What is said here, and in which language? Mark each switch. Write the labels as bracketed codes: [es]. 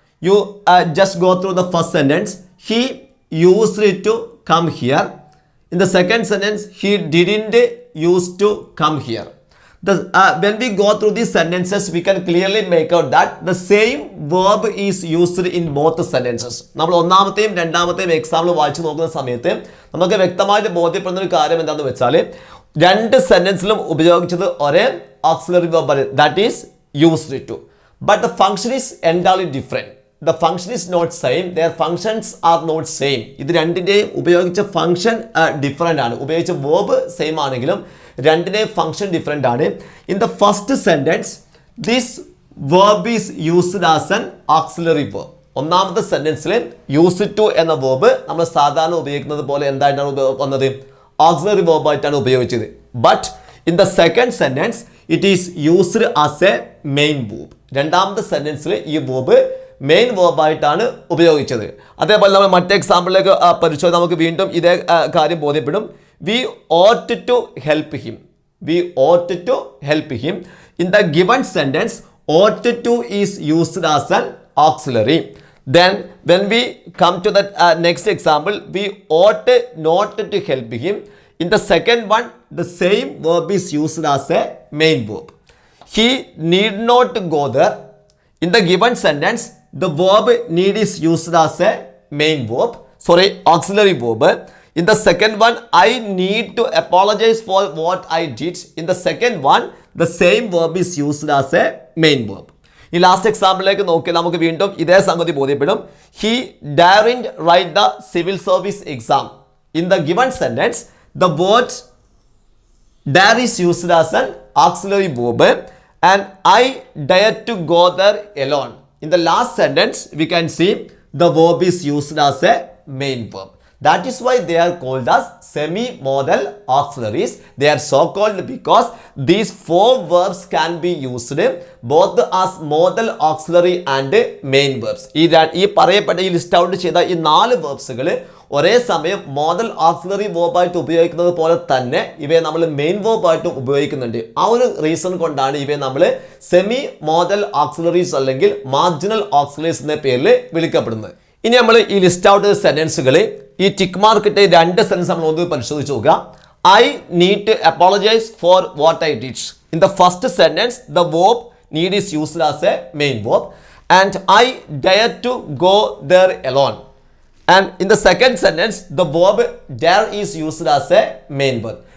[en] You just go through the first sentence. He used to come here. In the second sentence, he didn't used to come here. When we go through these sentences, we can clearly make out that the same verb is used in both sentences. [ml] നമ്മൾ ഒന്നാമത്തെയും രണ്ടാമത്തെയും example വായിച്ചു നോക്കുന്ന സമയത്ത് നമുക്ക് വ്യക്തമായിട്ട് ബോധ്യപ്പെടുന്ന ഒരു കാര്യം എന്താണെന്ന് വെച്ചാൽ രണ്ട് സെന്റൻസിലും ഉപയോഗിച്ചത് ഒരേ auxiliary verb, [en] That is used to, but the function is entirely different. the function is not same, their functions are not same. [ml] ഇത് രണ്ടിൻ്റെയും ഉപയോഗിച്ച ഫംഗ്ഷൻ ഡിഫറെൻ്റ് ആണ്. ഉപയോഗിച്ച വേർബ് സെയിം ആണെങ്കിലും രണ്ടിൻ്റെയും ഫംഗ്ഷൻ ഡിഫറെൻ്റ് ആണ്. [en] In the first sentence this verb is used as an auxiliary verb. [ml] ഒന്നാമത്തെ സെൻറ്റൻസിൽ use to എന്ന വേർബ് നമ്മൾ സാധാരണ ഉപയോഗിക്കുന്നത് പോലെ എന്തായിട്ടാണ് വന്നത്? ഓക്സിലറി വേർബായിട്ടാണ് ഉപയോഗിച്ചത്. [en] But in the second sentence it is used as a main verb. [ml] രണ്ടാമത്തെ സെൻറ്റൻസിൽ ഈ വേർബ് മെയിൻ വേർബായിട്ടാണ് ഉപയോഗിച്ചത്. അതേപോലെ നമ്മൾ മറ്റേ എക്സാമ്പിളിലേക്ക് പരിശോധിച്ച് നമുക്ക് വീണ്ടും ഇതേ കാര്യം ബോധ്യപ്പെടും. [en] We ought to help him. We ought to help him. In the given sentence ought to is used as an auxiliary. Then when we come to the next example, we ought not to help him. In the second one, the same verb is used as a main verb. He need not go there. In the given sentence, the verb need is used as a main verb. Sorry, auxiliary verb. In the second one, I need to apologize for what I did. In the second one, the same verb is used as a main verb. [ml] ഈ last എക്സാമ്പിളിലേക്ക് നോക്കി നമുക്ക് വീണ്ടും ഇതേ സംഗതി ബോധ്യപ്പെടും. [en] He daren't write the civil service exam. In the given sentence the word dare is used as an auxiliary verb and I dare to go there alone. In the last sentence we can see the verb is used as a main verb. That is why they are called as semi-modal auxiliaries. They are so called because these four verbs can be used both as modal auxiliary and main verbs. [ml] ഈ പറയപ്പെട്ട ഈ list out ചെയ്ത ഈ 4 വേർബ്സുകൾ ഒരേ സമയം modal auxiliary വേർബായിട്ട് ഉപയോഗിക്കുന്നത് പോലെ തന്നെ ഇവയെ നമ്മൾ മെയിൻ വേർബായിട്ടും ഉപയോഗിക്കുന്നുണ്ട്. ആ ഒരു റീസൺ കൊണ്ടാണ് ഇവയെ നമ്മൾ സെമി മോഡൽ ഓക്സിലറീസ് അല്ലെങ്കിൽ മാർജിനൽ ഓക്സിലറീസ് എന്ന പേരിൽ വിളിക്കപ്പെടുന്നത്. ഇനി നമ്മൾ ഈ ലിസ്റ്റ് ഔട്ട് ചെയ്ത സെന്റൻസുകൾ ഈ ടിക്ക് മാർക്ക് ഇട്ട് 2 സെന്റൻസ് നമ്മൾ ഒന്ന് പരിശോധിച്ച് നോക്കുക. [en] I need to apologise for what I did. In the first sentence the verb need is used as a main verb and I dare to go there alone. And in the second sentence, the verb dare is used as a main verb.